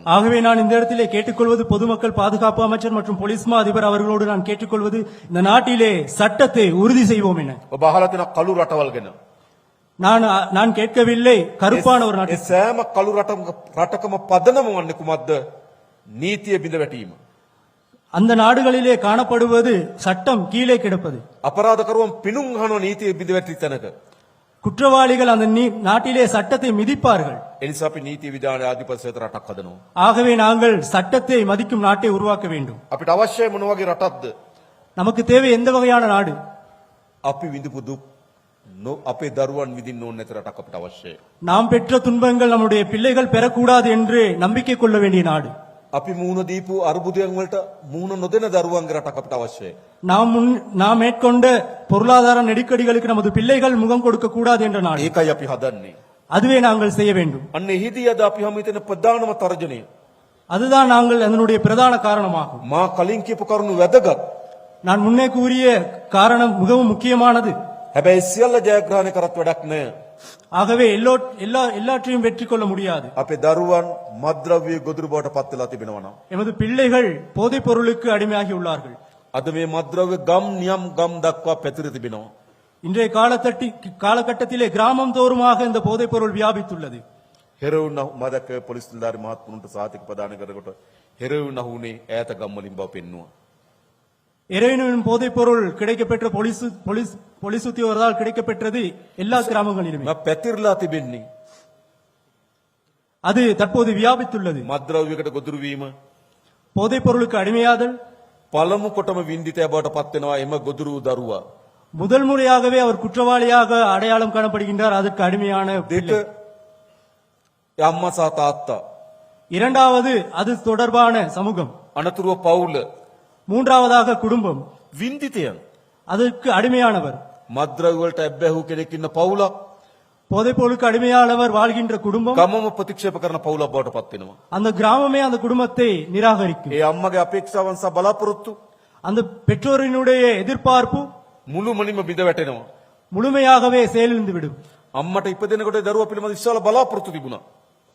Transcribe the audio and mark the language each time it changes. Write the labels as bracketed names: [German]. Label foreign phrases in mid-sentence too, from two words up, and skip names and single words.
[Tamil] ஆகவே நான் இந்த இடத்திலே கேட்டுக்கொள்வது பொதுமக்கள் பாதுகாப்பு அமைச்சர் மற்றும் போலீஸ் மா அதிபர் அவர்களோடு நான் கேட்டுக்கொள்வது இந்த நாட்டிலே சட்டத்தை உறுதி செய்வோம் என. [Sinhala] ඔබ අහලා තියෙන කළු රටවල් ගැන. [Tamil] நான் கேட்கவில்லை கருப்பான ஒரு நாட்டு. [Sinhala] ඒ සෑම කළු රටකම පදනම වන්නේ කුමක්ද? නීතිය බිඳ වැටීම. [Tamil] அந்த நாடுகளிலே காணப்படுவது சட்டம் கீழே கிடப்பது. [Sinhala] අපරාධකරුවන් පිණුම් අහන නීතිය බිඳ වැටි තැනක. [Tamil] குற்றவாளிகள் அந்த நாட்டிலே சட்டத்தை மிதிப்பார்கள். [Sinhala] ඒ නිසා අපි නීති විධාන ආධිපත්‍ය රටක් හදනවා. [Tamil] ஆகவே நாங்கள் சட்டத்தை மதிக்கும் நாட்டை உருவாக்க வேண்டும். [Sinhala] අපිට අවශ්‍යයි මොන වගේ රටක්ද? [Tamil] நமக்கு தேவை எந்த வகையான நாடு? [Sinhala] අපි විඳපු දුක් අපේ දරුවන් විඳින්න ඕන නැති රටක් අපිට අවශ්‍යයි. [Tamil] நாம் பெற்ற துன்பங்கள் நம்முடைய பிள்ளைகள் பெறக்கூடாது என்று நம்பிக்கை கொள்ள வேண்டிய நாடு. [Sinhala] අපි මූණ දීපු අරුබුදයන් වලට මූණ නොදෙන දරුවන්ගේ රටක් අපිට අවශ්‍යයි. [Tamil] நாம் மேற்கொண்ட பொருளாதார நெருக்கடிகளுக்கு நமது பிள்ளைகள் முகம் கொடுக்க கூடாது என்ற நாடு. [Sinhala] ඒකයි අපි හදන්නේ. [Tamil] அதுவே நாங்கள் செய்ய வேண்டும். [Sinhala] අන්න එහිදී අද අපි හැම හිතන ප්‍රධානම තර්ජනය [Tamil] அதுதான் நாங்கள் அதனுடைய பிரதான காரணமாகும். [Sinhala] මා කලින් කියපු කරුණු වැදගත්. [Tamil] நான் முன்னே கூறிய காரணம் மிகவும் முக்கியமானது. [Sinhala] හැබැයි සියල්ල ජයග්‍රහණය කරත් වැඩක් නැහැ. [Tamil] ஆகவே எல்லாற்றையும் வெற்றி கொள்ள முடியாது. [Sinhala] අපේ දරුවන් මද්ද්‍රව්‍ය ගොදුරු බවට පත් වෙලා තිබෙනවා නම් [Tamil] எமது பிள்ளைகள் போதைப் பொருளுக்கு அடிமையாகி உள்ளார்கள். [Sinhala] අද මේ මද්ද්‍රව්‍ය ගම් නියම් ගම් දක්වා පැතිර තිබෙනවා. [Tamil] இன்றைய காலகட்டத்திலே கிராமம் தோறுமாக இந்த போதைப் பொருள் வியாபித்துள்ளது. [Sinhala] හෙරවුන් මදක පොලිස් නිලධාරි මහත්තුන්ට සාතික ප්‍රදාන කරනකොට හෙරවුන් අහුනේ ඈත ගම්වලින් බව පෙන්නුවා. [Tamil] எரைனின் போதைப் பொருள் கிடைக்கப்பெற்ற போலீஸ் உத்தியோகத்தால் கிடைக்கப்பெற்றது எல்லா கிராமங்களிலுமே. [Sinhala] පැතිරලා තිබෙන්නේ [Tamil] அது தற்போது வியாபித்துள்ளது. [Sinhala] මද්ද්‍රව්‍යයකට ගොදුරු වීම [Tamil] போதைப் பொருளுக்கு அடிமையாதல் [Sinhala] පළමු කොටම වින්දිතය බවට පත් වෙනවා එම ගොදුරු දරුවා. [Tamil] முதல் முறையாகவே அவர் குற்றவாளியாக அடையாளம் காணப்படுகின்றார். அதற்கு அடிமையான [Sinhala] දෙක අම්මා සහ තාත්තා. [Tamil] இரண்டாவது அது தொடர்பான சமூகம். [Sinhala] අනතුරුව පවුල. [Tamil] மூன்றாவதாக குடும்பம். [Sinhala] වින්දිතයන්. [Tamil] அதற்கு அடிமையானவர். [Sinhala] මද්ද්‍රව්‍ය වලට ඇබ්බැහුව කෙනෙක් ඉන්න පවුලක්. [Tamil] போதைப் பொருளுக்கு அடிமையானவர் வாழ்கின்ற குடும்பம். [Sinhala] ගමම ප්‍රතික්ෂේප කරන පවුලක් බවට පත් වෙනවා. [Tamil] அந்த கிராமமே அந்த குடும்பத்தை நிராகரிக்கும். [Sinhala] ඒ අම්මගේ අපේක්ෂාවන් සහ බලාපොරොත්තු [Tamil] அந்த பெற்றோரினுடைய எதிர்பார்ப்பு [Sinhala] මුළුමනින්ම බිඳ වැටෙනවා. [Tamil] முழுமையாகவே செயலிழந்து விடும். [Sinhala] අම්මට ඉපදෙනකොට දරුවා පිළිබඳ විශාල බලාපොරොත්තු තිබුණා.